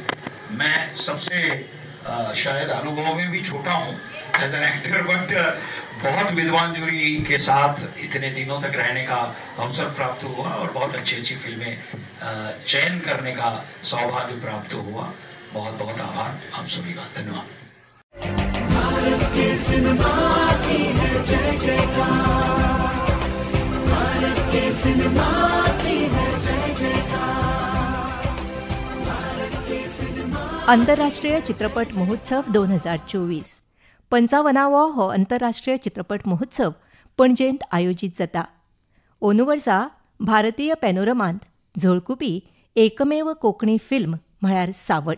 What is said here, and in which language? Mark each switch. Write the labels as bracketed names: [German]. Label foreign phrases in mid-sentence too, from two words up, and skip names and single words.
[Hindi] मैं सबसे शायद अनुभव में भी छोटा हूँ [English] as an actor, [Hindi] बट बहुत विद्वान जूरी के साथ इतने दिनों तक रहने का अवसर प्राप्त हुआ और बहुत अच्छी फिल्में चयन करने का सौभाग्य प्राप्त हुआ। बहुत बहुत आभार आप सभी का, धन्यवाद। भारत के सिनेमा की है जय जयकार, भारत के सिनेमा की है जय जयकार, भारत के सिनेमा। [Konkani] आंतरराष्ट्रीय चित्रपट महोत्सव 2024 55वो हो आंतरराष्ट्रीय चित्रपट महोत्सव पणजेंत आयोजीत जाता। अंदू वर्सा भारतीय पॅनोरमांत झळकुपी एकमेव कोंकणी फिल्म म्हळ्यार सावट।